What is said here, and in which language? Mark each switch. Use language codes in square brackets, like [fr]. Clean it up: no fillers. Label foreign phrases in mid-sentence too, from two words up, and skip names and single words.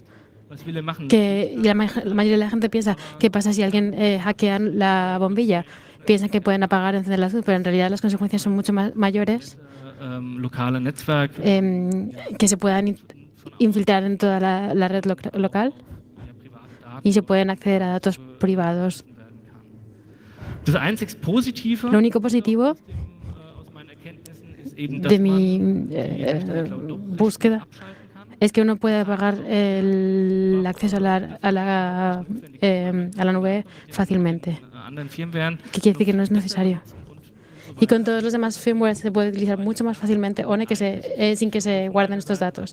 [es] Y la mayoría de la gente piensa, ¿qué pasa si alguien hackea la bombilla? piensan que pueden apagar o encender la luz, pero en realidad las consecuencias son mucho mayores, [de] lokale Netzwerk [es] que se puedan infiltrar en toda la red local y se pueden acceder a datos privados. [de] Das einzig Positive [es] Lo único positivo [de] aus meinen Erkenntnissen ist eben, dass [es] de [de] man [es] mi búsqueda es que uno puede apagar el acceso a la nube fácilmente. [de] anderen Firmwaren [es] ¿Qué quiere decir que no es necesario? Y con todos los demás firmware se puede utilizar mucho más fácilmente ONE sin que se guarden estos datos.